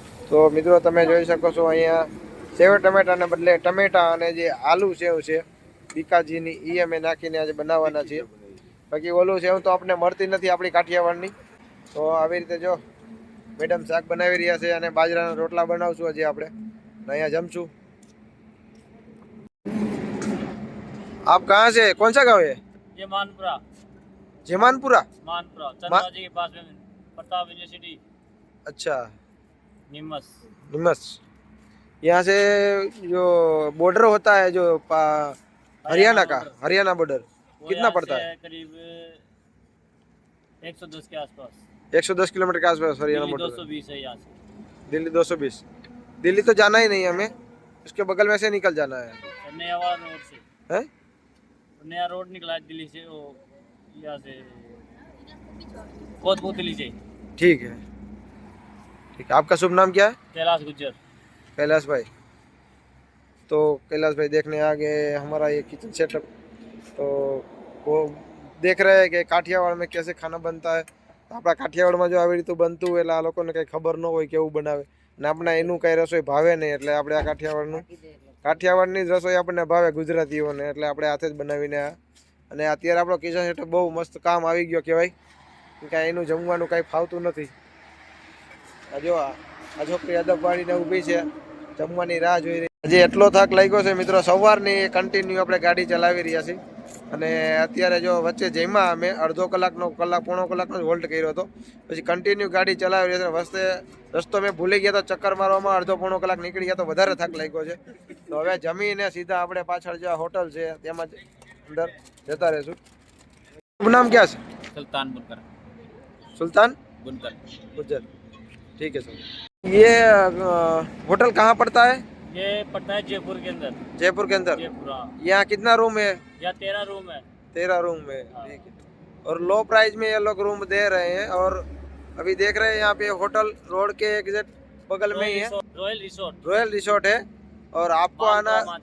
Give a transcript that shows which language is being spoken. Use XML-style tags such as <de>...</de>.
<gu>તો મિત્રો તમે જોઈ શકો છો અહીંયા સેવ ટમેટાને બદલે ટમેટા અને જે આલુ સેવ છે બીકાજીની એ અમે નાખીને આજે બનાવવાના છીએ બાકી ઓલું સેવ તો આપણે મળતી નથી આપણી કાઠિયાવાડની તો આવી રીતે જો મેડમ શાક બનાવી રહ્યા છે અને બાજરાના રોટલા બનાવશું હજી આપણે અહીંયા જમશું</gu> <hi>आप कहाँ से कौन सा गाँव है जेमानपुरा जेमानपुरा मानपुरा चंद्रा जी के पास में प्रताप यूनिवर्सिटी अच्छा निमस निमस यहाँ से जो बॉर्डर होता है जो हरियाणा का हरियाणा बॉर्डर कितना पड़ता है करीब 110 के आसपास 110 किलोमीटर के आसपास हरियाणा बॉर्डर 220 है यहाँ से दिल्ली 220 दिल्ली तो जाना ही नहीं हमें उसके बगल में से निकल जाना है नया रोड से है नया रोड निकला है दिल्ली से वो यहाँ से कोतपुतली से ठीक है ठीक है आपका शुभ नाम क्या है कैलाश गुज्जर कैलाश भाई तो कैलाश भाई देखने आ गए हमारा ये किचन सेटअप तो वो देख रहे हैं कि काठियावाड़ में कैसे खाना बनता है</hi> <gu>આપણા કાઠિયાવાડમાં જો આવી રીતે બનતું હોય એટલે આ લોકોને કંઈ ખબર ન હોય કેવું બનાવે ને આપણે એનું કંઈ રસોઈ ભાવે નહીં એટલે આપણે આ કાઠિયાવાડની જ રસોઈ આપણને ભાવે ગુજરાતીઓને એટલે આપણે હાથે જ બનાવીને અને અત્યારે આપણો કિચન સેટઅપ બહુ મસ્ત કામ આવી ગયો કહેવાય કાંઈ એનું જમવાનું કાંઈ ફાવતું નથી આ જો આ છોકરી અદબ વાળીને ઊભી છે જમવાની રાહ જોઈ રહી આજે એટલો થાક લાગ્યો છે મિત્રો સવારની કન્ટિન્યુ આપણે ગાડી ચલાવી રહ્યા છીએ અને અત્યારે જો વચ્ચે જમ્યા અમે અડધો પોણો કલાકનો જ હોલ્ટ કર્યો હતો પછી કન્ટિન્યુ ગાડી ચલાવી રહી છે રસ્તો મેં ભૂલી ગયા તો ચક્કર મારવામાં અડધો પોણો કલાક નીકળી ગયા તો વધારે થાક લાગ્યો છે તો હવે જમીને સીધા આપણે પાછળ જે હોટલ છે તેમાં અંદર જતા રહીશું</gu> <hi>शुभ नाम क्या है सुल्तान बुनकर सुल्तान बुनकर गुज्जर ठीक है सर ये होटल कहाँ पड़ता है ये पड़ता है जयपुर के अंदर जयपुर के अंदर जयपुर यहाँ कितना रूम है यहाँ 13 रूम है 13 रूम है ठीक है और लो प्राइस में ये लोग रूम दे रहे हैं और अभी देख रहे हैं यहाँ पे होटल रोड के एग्जैक्ट बगल में ही है रॉयल रिसोर्ट है और आपको आना</hi>